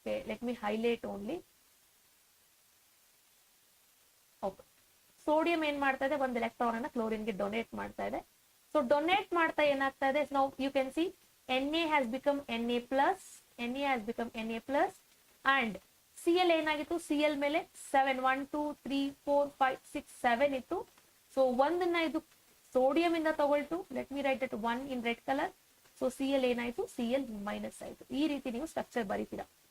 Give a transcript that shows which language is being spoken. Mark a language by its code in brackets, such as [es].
[en] Let me highlight only. [kn] Okay, sodium ಏನ್ ಮಾಡ್ತಾ ಇದೆ, ಒಂದು ಎಲೆಕ್ಟ್ರಾನ್ ಅನ್ನ ಕ್ಲೋರಿನ್ಗೆ ಡೊನೇಟ್ ಮಾಡ್ತಾ ಇದೆ. ಸೊ ಡೊನೇಟ್ ಮಾಡ್ತಾ ಏನಾಗ್ತಾ ಇದೆ, [en] now you can see Na has become Na plus, [kn] Na has become Na plus and Cl ಏನಾಗಿತ್ತು, Cl ಮೇಲೆ 7 1 2 3 4 5 6 7 ಇತ್ತು. ಸೊ ಒಂದನ್ನ ಇದು ಸೋಡಿಯಂ ಇಂದ ತಗೊಳ್ತು. [en] Let me write it 1 in red colour. [kn] So Cl ಏನಾಯ್ತು, Cl ಮೈನಸ್ ಆಯ್ತು. ಈ ರೀತಿ ನೀವು ಸ್ಟ್ರಕ್ಚರ್ ಬರೀತೀರಾ.